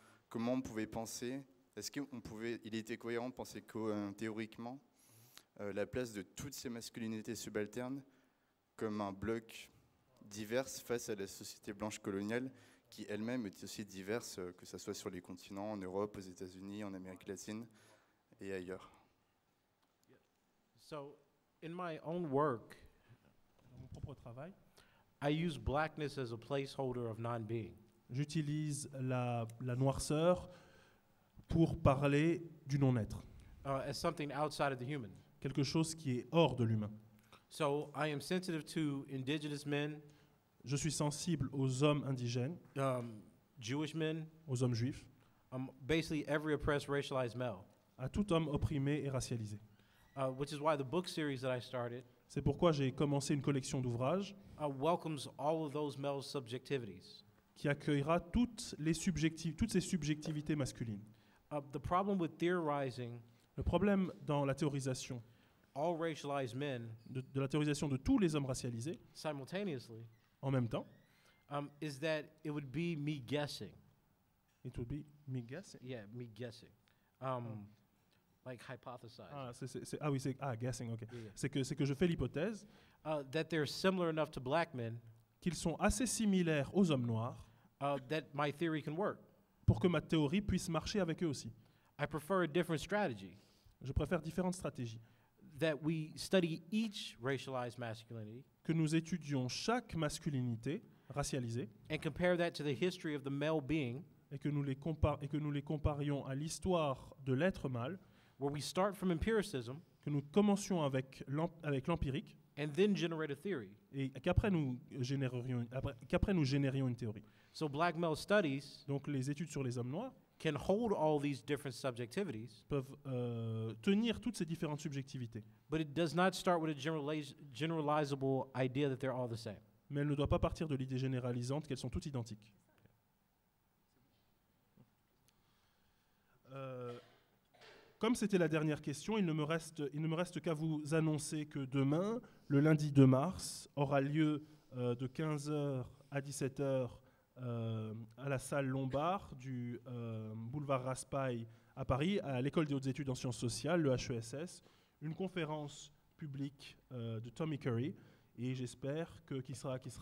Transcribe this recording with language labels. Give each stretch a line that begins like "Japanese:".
French: Comment on pouvait penser, il était cohérent de penser que théoriquement, la place de toutes ces masculinités subalternes comme un bloc divers face à la société blanche coloniale qui elle-même est aussi diverse, que ce soit sur les continents, en Europe, aux États-Unis, en Amérique latine et ailleurs.
English: So, in my own work,
French: Dans mon propre travail,
English: I use blackness as a placeholder of non-being.
French: j'utilise la noirceur pour parler du non-être,
English: As something outside of the human.
French: quelque chose qui est hors de l'humain.
English: So I am sensitive to indigenous men,
French: Je suis sensible aux hommes indigènes,
English: Jewish men,
French: aux hommes juifs,
English: basically every oppressed, racialized male.
French: à tout homme opprimé et racialisé.
English: Which is why the book series that I started
French: C'est pourquoi j'ai commencé une collection d'ouvrages
English: welcomes all of those male subjectivities.
French: qui accueillera toutes ces subjectivités masculines.
English: The problem with theorizing
French: Le problème dans la théorisation,
English: all racialized men
French: de la théorisation de tous les hommes racialisés,
English: simultaneously,
French: en même temps,
English: is that it would be me guessing. it would be me guessing. Yeah, me guessing. Like hypothesizing. Guessing, ok. Yeah.
French: C'est que je fais l'hypothèse
English: That they're similar enough to black men
French: qu'ils sont assez similaires aux hommes noirs
English: that my theory can work.
French: pour que ma théorie puisse marcher avec eux aussi.
English: I prefer a different strategy.
French: Je préfère différentes stratégies.
English: That we study each racialized masculinity.
French: Que nous étudions chaque masculinité racialisée.
English: And compare that to the history of the male being.
French: Et que nous les comparions à l'histoire de l'être mâle.
English: Where we start from empiricism.
French: Que nous commencions avec l'empirique.
English: And then generate a theory.
French: Et qu'après nous générions une théorie.
English: So black male studies.
French: Donc les études sur les hommes noirs.
English: Can hold all these different subjectivities.
French: Peuvent tenir toutes ces différentes subjectivités.
English: But it does not start with a generalizable idea that they're all the same.
French: Mais elle ne doit pas partir de l'idée généralisante qu'elles sont toutes identiques. Comme c'était la dernière question, il ne me reste qu'à vous annoncer que demain, le lundi 2 mars, aura lieu de 15h à 17h à la salle Lombard du boulevard Raspail à Paris, à l'école des hautes études en sciences sociales, le HESS, une conférence publique de Tommy Curry, et j'espère qui sera